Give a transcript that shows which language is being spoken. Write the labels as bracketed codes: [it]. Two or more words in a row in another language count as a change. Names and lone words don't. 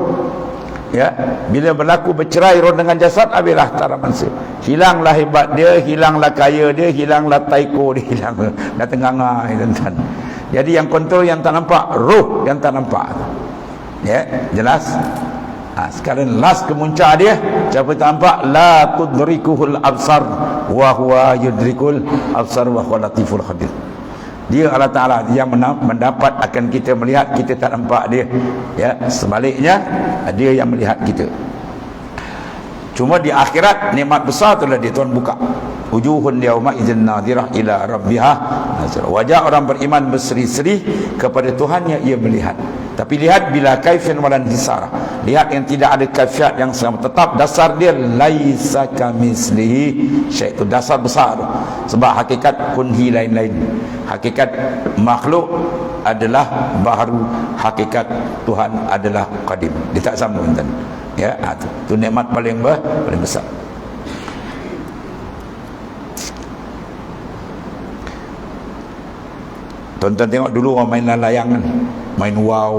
[ms] Ya, bila berlaku bercerai roh dengan jasad, habislah tara manusia. Hilanglah hebat dia, hilanglah kaya dia, hilanglah taiko dia, hilang dah tengah-tengah tuan. Jadi yang kontrol yang tak nampak, roh yang tak nampak. Ya, jelas. Sekarang last kemuncak dia, siapa tak nampak? [ar] لا تدركه الأبصار وهو يدرك الأبصار وهو لطيف الخبير. [ms] Dia Allah Ta'ala yang mendapat akan kita melihat, kita tak nampak dia. Ya, sebaliknya dia yang melihat kita. Cuma di akhirat nikmat besar itulah dia Tuhan buka. [ar] وجوه يوم إذ ناضرة إلى ربها ناظرة. [ms] Wajah orang beriman berseri-seri kepada Tuhannya ia melihat. Tapi lihat [ar] bila kaifin walan hisara. [ms] Lihat yang tidak ada kaifiat yang sama. Tetap dasar dia [ar] ليس كمثله شيء'. [ms] Itu dasar besar. Sebab hakikat kunhi lain-lain. Hakikat makhluk adalah baharu, hakikat Tuhan adalah qadim. Dia tak sama tuan. Ya, itu nikmat paling besar. Tuan-tuan tengok dulu orang main layang kan, main wow.